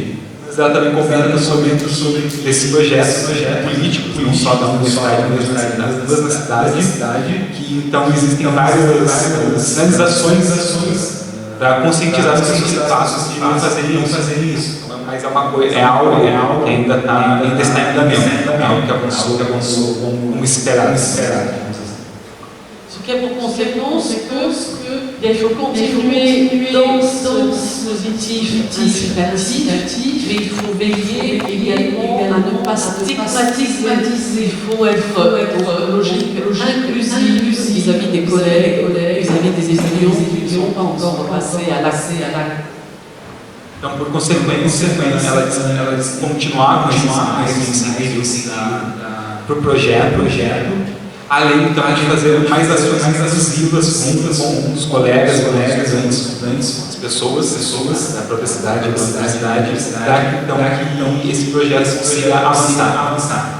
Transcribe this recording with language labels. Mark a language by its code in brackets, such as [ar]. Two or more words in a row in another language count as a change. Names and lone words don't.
[pt] Mas ela também comenta sobre esse projeto político, não só da universidade, mas na cidade, que então existem várias sinalizações para conscientizar as pessoas de não fazerem isso. Mas é algo que ainda está em andamento, é algo que avançou como esperado. [fr] Ce qui a pour conséquence qu'il faut continuer dans ce dispositif incitatif, mais il faut veiller également à ne pas stigmatiser. Il faut être logique, inclusive vis-à-vis des collègues, vis-à-vis des étudiants qui ne sont pas encore passés à l'acte. [pt] Então, por consequência, ela continuar com esse para o projeto, além então de fazer mais ações inclusivas com os colegas, estudantes, as pessoas da própria cidade, da universidade, para que esse projeto consiga avançar.